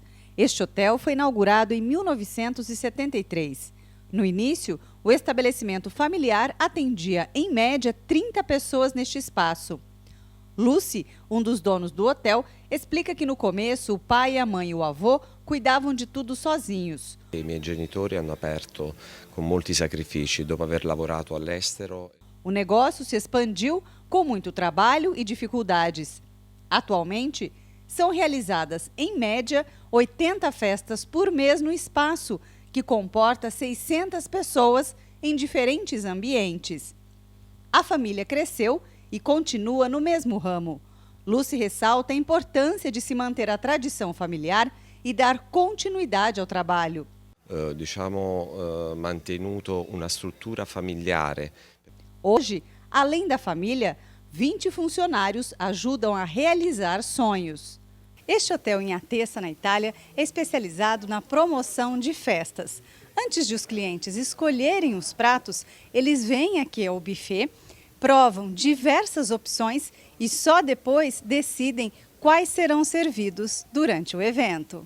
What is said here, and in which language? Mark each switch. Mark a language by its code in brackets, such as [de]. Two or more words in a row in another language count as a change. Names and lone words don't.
[pt] Este hotel foi inaugurado em 1973. No início, o estabelecimento familiar atendia, em média, 30 pessoas neste espaço. Lucy, um dos donos do hotel, explica que no começo o pai, a mãe e o avô cuidavam de tudo sozinhos. [it] I miei genitori hanno aperto com molti sacrifici dopo aver lavorato all'estero. [pt] O negócio se expandiu com muito trabalho e dificuldades. Atualmente, são realizadas, em média, 80 festas por mês no espaço, que comporta 600 pessoas em diferentes ambientes. A família cresceu e continua no mesmo ramo. Lucy ressalta a importância de se manter a tradição familiar e dar continuidade ao trabalho. [it] Mantenuto una struttura familiare. [pt] Hoje, além da família, 20 funcionários ajudam a realizar sonhos. Este hotel em Atessa, na Itália, é especializado na promoção de festas. Antes de os clientes escolherem os pratos, eles vêm aqui ao buffet, provam diversas opções e só depois decidem quais serão servidos durante o evento.